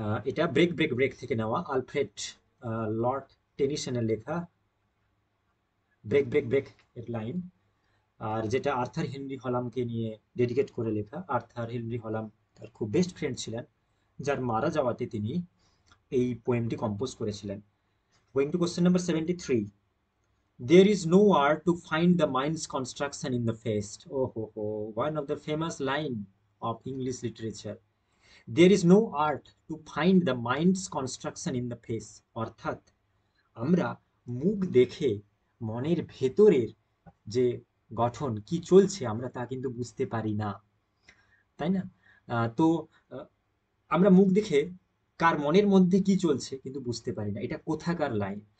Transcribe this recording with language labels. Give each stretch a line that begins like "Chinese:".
Bangla: এটা break break break থেকে নেওয়া, আলফ্রেড লর্ড টেনিসনের লেখা ব্রেক ব্রেক ব্রেক এর লাইন। আর যেটা আর্থার হেনরি হলামকে নিয়ে ডেডিকেট করে লেখা। আর্থার হেনরি হলাম তার খুব বেস্ট ফ্রেন্ড ছিলেন, যার মারা যাওয়াতে তিনি এই পোয়েমটি কম্পোজ করেছিলেন।
English: Going to question number 73। There is no art to find the mind's construction in the face. Oh, ho, ho. One of the famous line of English literature. There is no art to find the mind's construction in the face.
Bangla: অর্থাৎ আমরা মুখ দেখে মনের ভেতরের যে গঠন কি চলছে আমরা তা কিন্তু বুঝতে পারি না, তাই না? তো আমরা মুখ দেখে কার মনের মধ্যে কি চলছে কিন্তু বুঝতে পারি না। এটা কোথাকার লাইন?